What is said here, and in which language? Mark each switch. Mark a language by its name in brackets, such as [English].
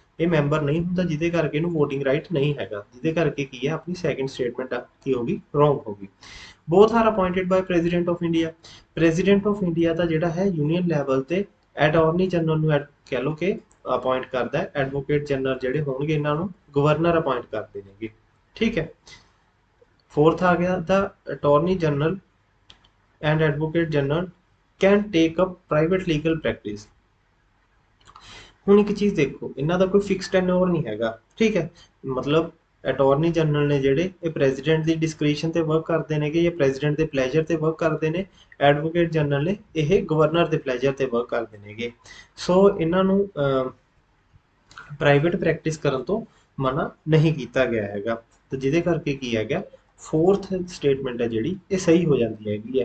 [Punjabi] ਇਹ ਮੈਂਬਰ ਨਹੀਂ ਹੁੰਦਾ, ਜਿਹਦੇ ਕਰਕੇ ਇਹਨੂੰ ਵੋਟਿੰਗ ਰਾਈਟ ਨਹੀਂ ਹੈਗਾ, ਜਿਹਦੇ ਕਰਕੇ ਕੀ ਹੈ ਆਪਣੀ ਸੈਕਿੰਡ ਸਟੇਟਮੈਂਟ ਕੀ ਹੋ ਗਈ, ਰੋਂਗ ਹੋ ਗਈ। [English] Both are appointed by president of India. [Punjabi] President of India ਦਾ ਜਿਹੜਾ ਹੈ ਯੂਨੀਅਨ ਲੈਵਲ ਤੇ ਅਟਾਰਨੀ ਜਨਰਲ ਨੂੰ ਕਹਿ ਲਓ ਕਿ ਅਪਾਇੰਟ ਕਰਦਾ ਹੈ, ਐਡਵੋਕੇਟ ਜਨਰਲ ਜਿਹੜੇ ਹੋਣਗੇ ਇਹਨਾਂ ਨੂੰ ਗਵਰਨਰ ਅਪਾਇੰਟ ਕਰਦੇ ਨੇਗੇ, ਠੀਕ ਹੈ। [Hindi] फोर्थ आ गया [English] The attorney general and advocate general can take up private legal practice. [Punjabi] ਹੁਣ ਇੱਕ ਚੀਜ਼ ਦੇਖੋ, ਇਹਨਾਂ ਦਾ ਕੋਈ ਫਿਕਸ ਟੈਨਓਰ ਨਹੀਂ ਹੈਗਾ, ਠੀਕ ਹੈ। ਮਤਲਬ ਅਟਾਰਨੀ ਜਨਰਲ ਨੇ ਜਿਹੜੇ ਇਹ ਪ੍ਰੈਜ਼ੀਡੈਂਟ ਦੀ ਡਿਸਕ੍ਰਿਸ਼ਨ ਤੇ ਵਰਕ ਕਰਦੇ ਨੇਗੇ ਜਾਂ ਪ੍ਰੈਜ਼ੀਡੈਂਟ ਦੇ ਪਲੇਜਰ ਤੇ ਵਰਕ ਕਰਦੇ ਨੇ। ਐਡਵੋਕੇਟ ਜਨਰਲ ਨੇ ਇਹ ਗਵਰਨਰ ਦੇ ਪਲੇਜਰ ਤੇ ਵਰਕ ਕਰਦੇ ਨੇਗੇ। ਸੋ ਇਹਨਾਂ ਨੂੰ ਪ੍ਰਾਈਵੇਟ ਪ੍ਰੈਕਟਿਸ ਕਰਨ ਤੋਂ ਮਨਾ ਨਹੀਂ ਕੀਤਾ ਗਿਆ ਹੈਗਾ, ਤੇ ਜਿਹਦੇ ਕਰਕੇ ਕੀ ਹੈਗਾ ਫੋਰਥ ਸਟੇਟਮੈਂਟ ਹੈ ਜਿਹੜੀ ਇਹ ਸਹੀ ਹੋ ਜਾਂਦੀ ਹੈਗੀ ਹੈ।